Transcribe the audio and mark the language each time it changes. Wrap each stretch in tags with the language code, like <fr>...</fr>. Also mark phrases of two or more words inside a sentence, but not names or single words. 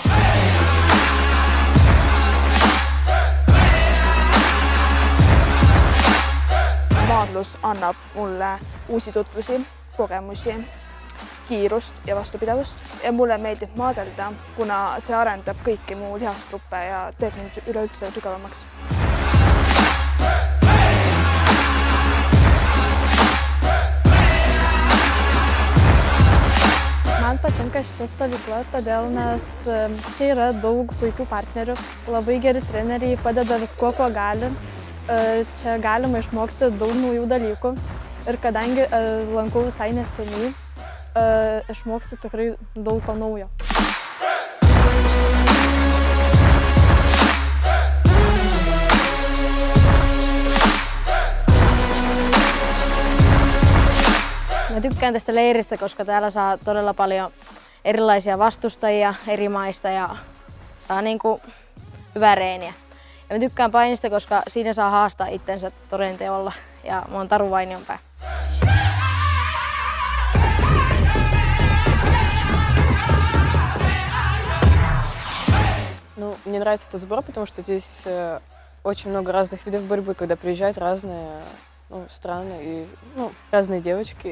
<et>Maadlus annab mulle uusi tutvusi, kogemusi, kiirust ja vastupidavust. Ja mulle meeldib maadelda, kuna see arendab kõiki mu lihasgruppe ja teeb mind üleüldse tugevamaks.</et> <lt>Man patinka ši stovykla, todėl nes čia yra daug puikių partnerių, labai geri treneriai, padeda viskuo, ko gali. Čia galima išmokti daug naujų dalykų ir kadangi lankau visai neseniai, išmokstu tikrai daug ko naujo.</lt> <fi>Mä tykkään tästä leiristä, koska täällä saa todella paljon erilaisia vastustajia eri maista ja saa hyvää reeniä. Ja mä tykkään painista, koska siinä saa haastaa itsensä toden teolla ja mä oon Taru Vainionpää.</fi> <ru>Ну, мне нравится этот сбор, потому что здесь очень много разных видов борьбы, когда приезжают разные страны и разные девочки.</ru>